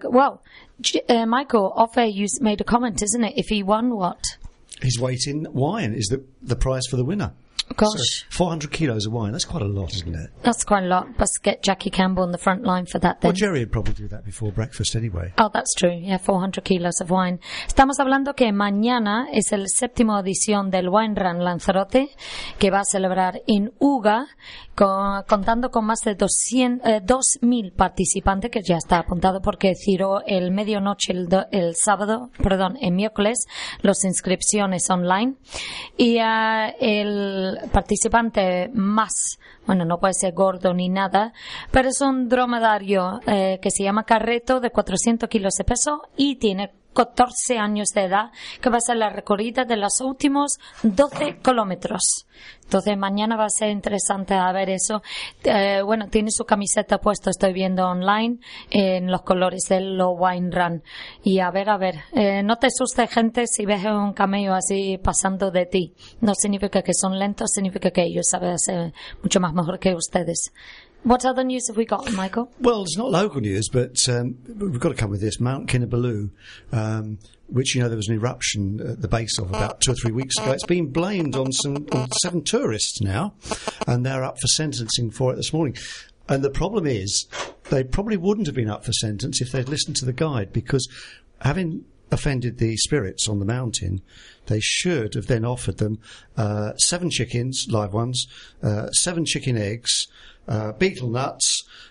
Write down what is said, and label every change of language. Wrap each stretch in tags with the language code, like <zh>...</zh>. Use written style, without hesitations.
<en>Well, Michael, off-air, you made a comment, isn't it? If he won, what? His weight in wine is the prize for the winner. Gosh. So 400 kilos of wine, that's quite a lot, isn't it? That's quite a lot. Must get Jackie Campbell on the front line for that, then. Well, Jerry would probably do that before breakfast anyway. Oh, that's true. Yeah, 400 kilos of wine.</en> <es>Estamos hablando que mañana es el séptimo edición del Wine Run Lanzarote, que va a celebrar en Uga, contando con más de 2,000 participantes, que ya está apuntado porque cerró el medianoche el miércoles, las inscripciones online. Y el participante más, bueno, no puede ser gordo ni nada, pero es un dromedario que se llama Careto, de 400 kilos de peso, y tiene 14 años de edad, que va a ser la recorrida de los últimos 12 kilómetros. Entonces, mañana va a ser interesante a ver eso. Bueno, tiene su camiseta puesta, estoy viendo online, en los colores del Low Wine Run. Y a ver. No te asustes, gente, si ves un camello así pasando de ti. No significa que son lentos, significa que ellos saben hacer mucho más mejor que ustedes.</es> <en>What other news have we got, Michael? Well, it's not local news, but we've got to come with this. Mount Kinabalu, which, you know, there was an eruption at the base of about 2 or 3 weeks ago. It's been blamed on seven tourists now, and they're up for sentencing for it this morning. And the problem is, they probably wouldn't have been up for sentence if they'd listened to the guide, because having offended the spirits on the mountain, they should have then offered them seven chickens, live ones, seven chicken eggs, beetle nuts,</en>